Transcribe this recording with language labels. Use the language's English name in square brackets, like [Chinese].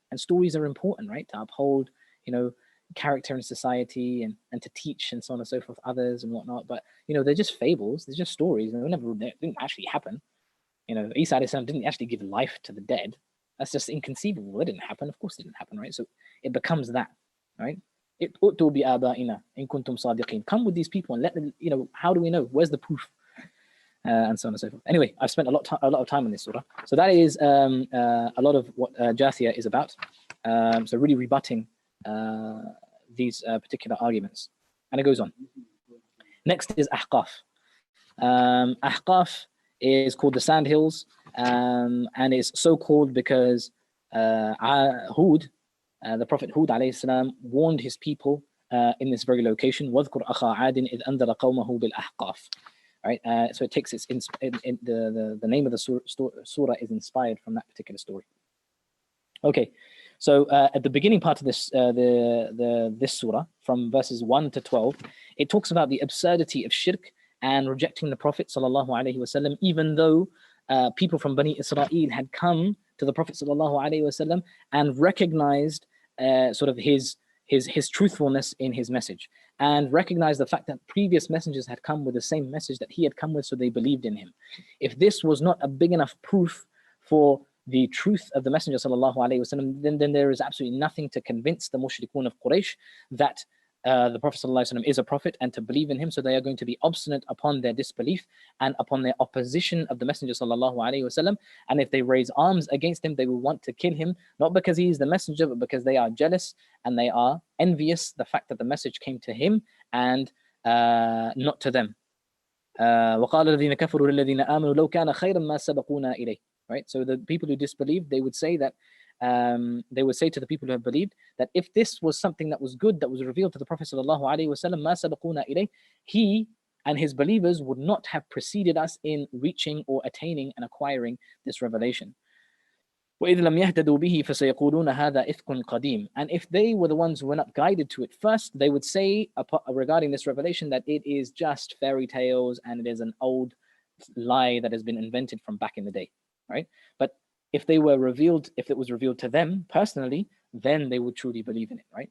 [English] And stories are important, right, to uphold character in society and to teach and so on and so forth others and whatnot. But they're just fables, they're just stories, and they didn't actually happen. Isa alayhi salam didn't actually give life to the dead. That's just inconceivable. It didn't happen. Of course it didn't happen, right? So it becomes that, right? [Arabic] ائتوا بآبائنا إن كنتم صادقين. [English] Come with these people and let them, how do we know? Where's the proof? And so on and so forth. Anyway, I've spent a lot of time on this surah. So that is a lot of what Jathiyah is about. So really rebutting these particular arguments. And it goes on. Next is Ahqaf. Ahqaf is called the Sand Hills, and it's so called because Hud, the Prophet Hud alayhi salam, warned his people in this very location. [Arabic] وَاذْكُرْ أَخَا عَادٍ إِذْ أَنذَرَ قَوْمَهُ بِالْأَحْقَافِ. [English] Right, so it takes the name of the surah is inspired from that particular story. Okay, so at the beginning part of this this surah, from verses 1 to 12, it talks about the absurdity of shirk and rejecting the Prophet sallallahu alaihi wasallam, even though people from Bani Israel had come to the Prophet ﷺ and recognized sort of his truthfulness in his message, and recognized the fact that previous messengers had come with the same message that he had come with, so they believed in him. If this was not a big enough proof for the truth of the Messenger ﷺ, then there is absolutely nothing to convince the mushrikun of Quraysh that the Prophet ﷺ is a prophet and to believe in him. So they are going to be obstinate upon their disbelief and upon their opposition of the Messenger ﷺ. And if they raise arms against him, they will want to kill him, not because he is the messenger, but because they are jealous and they are envious the fact that the message came to him and not to them. [Arabic] وقال الذين كفروا للذين آمنوا لو كان خيرا ما سبقونا إليه. [English] Right? So the people who disbelieved, they would say that they would say to the people who have believed that if this was something that was good, that was revealed to the Prophet sallallahu alaihi wasallam, [Arabic] ما سبقونا إليه, [English] he and his believers would not have preceded us in reaching or attaining and acquiring this revelation. [Arabic] وإذ لم يهتدوا به فسيقولون هذا إفك قديم. [English] And if they were the ones who were not guided to it first, they would say regarding this revelation that it is just fairy tales and it is an old lie that has been invented from back in the day. Right? But if it was revealed to them personally, then they would truly believe in it, right?